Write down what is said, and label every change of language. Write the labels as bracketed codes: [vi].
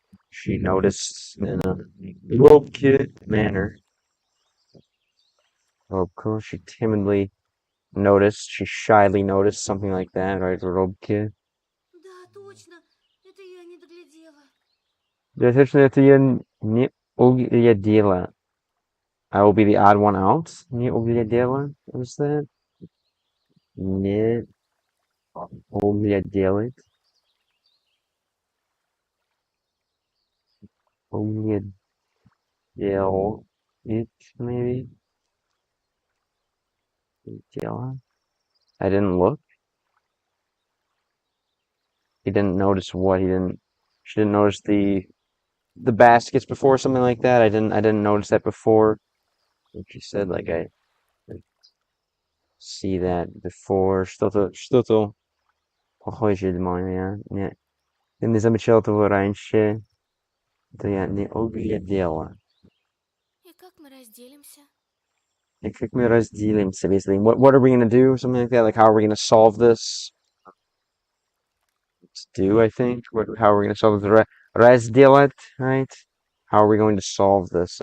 [en] She noticed in a low-kid manner. Robko, she timidly noticed, she shyly noticed something like that, right, Robke? [ru] Да, точно. Это я не доглядела. Достаточно это я не углядела. [en] I will be the odd one out. [ru] Не углядела? [en] What is that? [ru] Не углядела. Углядел [en] it, maybe? [ru] Uglядела? [en] I didn't look. He didn't notice what? She didn't notice the baskets before, something like that. I didn't notice that before. Like she said, like I see that before. [ru] Что-то похожее для меня. Я не замечал этого раньше. Это я не углядела. И как мы разделимся? И как мы разделимся, [en] basically. What are we gonna do? Something like that. Like how are we gonna solve this? I think. How are we gonna solve this? [ru] Разделать, [en] right? How are we going to solve this?